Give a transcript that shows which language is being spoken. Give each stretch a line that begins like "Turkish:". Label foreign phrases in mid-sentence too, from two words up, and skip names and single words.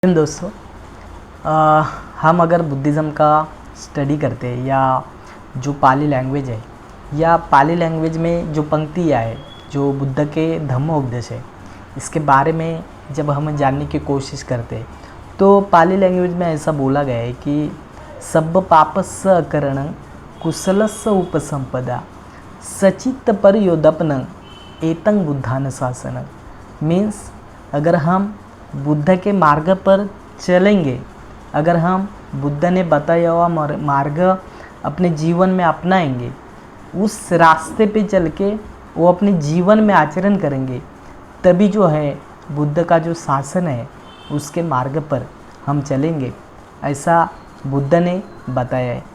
Hindi: दोस्तों, हम अगर बुद्धिज़्म का स्टडी करते हैं या जो पाली लैंग्वेज है या पाली लैंग्वेज में जो पंक्तियाँ है जो बुद्ध के धम्मोपदेश है, इसके बारे में जब हम जानने की कोशिश करते हैं तो पाली लैंग्वेज में ऐसा बोला गया है कि
Pali: सब पापस्स अकरण कुशलस्स उपसंपदा सचित्त पर योदपन एतं बुद्धानुशासन।
Hindi: मीन्स अगर हम बुद्ध के मार्ग पर चलेंगे, अगर हम बुद्ध ने बताया हुआ मार्ग अपने जीवन में अपनाएंगे, उस रास्ते पे चल के वो अपने जीवन में आचरण करेंगे, तभी जो है बुद्ध का जो शासन है उसके मार्ग पर हम चलेंगे, ऐसा बुद्ध ने बताया है।